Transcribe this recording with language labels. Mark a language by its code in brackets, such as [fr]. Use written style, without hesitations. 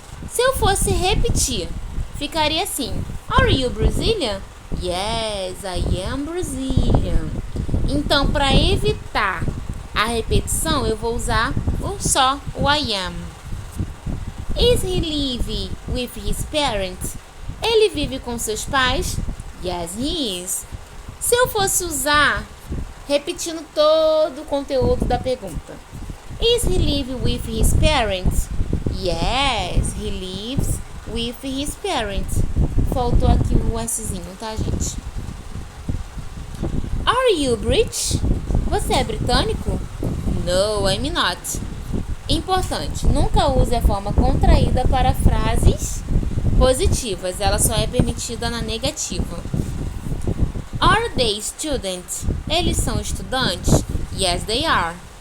[pt] Se eu fosse repetir, ficaria assim. [en] Are you Brazilian? Yes, I am Brazilian. [pt] Então, para evitar a repetição, eu vou usar só o I am. [en] Is he live with his parents? [pt] Ele vive com seus pais? [en] Yes, he is. [pt] Se eu fosse usar, repetindo todo o conteúdo da pergunta. [en] Is he live with his parents? Yes, he lives with his parents. [pt] Faltou aqui o Szinho, tá, gente? [en] Are you British? [pt] Você é britânico? [en] No, I'm not. [pt] Importante, nunca use a forma contraída para frases positivas. Ela só é permitida na negativa. [en] Are they students? [pt] Eles são estudantes? [en] Yes, they are.